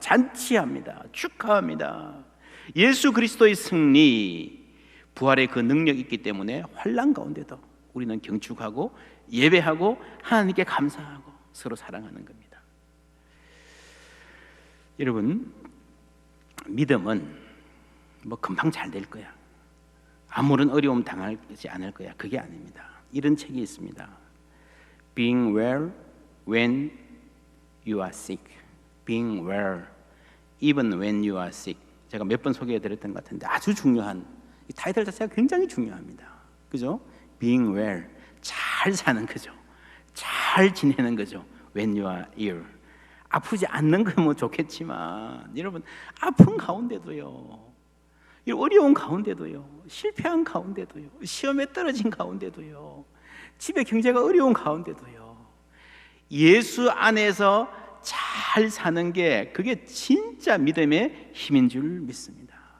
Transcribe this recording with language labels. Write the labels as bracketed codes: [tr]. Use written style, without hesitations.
[ko] 잔치합니다. 축하합니다. 예수 그리스도의 승리, 부활의 그 능력이 있기 때문에 환난 가운데도 우리는 경축하고 예배하고 하나님께 감사하고 서로 사랑하는 겁니다. 여러분, 믿음은 금방 잘 될 거야, 아무런 어려움 당하지 않을 거야, 그게 아닙니다. 이런 책이 있습니다. [en] Being well when you are sick. Being well even when you are sick. [ko] 제가 몇 번 소개해드렸던 것 같은데 아주 중요한 이 타이틀 자체가 굉장히 중요합니다. 그죠? [en] Being well, [ko] 잘 사는 거죠. 잘 지내는 거죠. [en] When you are ill, [ko] 아프지 않는 건 뭐 좋겠지만 여러분 아픈 가운데도요, 이 어려운 가운데도요, 실패한 가운데도요, 시험에 떨어진 가운데도요, 집에 경제가 어려운 가운데도요, 예수 안에서 잘 사는 게 그게 진짜 믿음의 힘인 줄 믿습니다.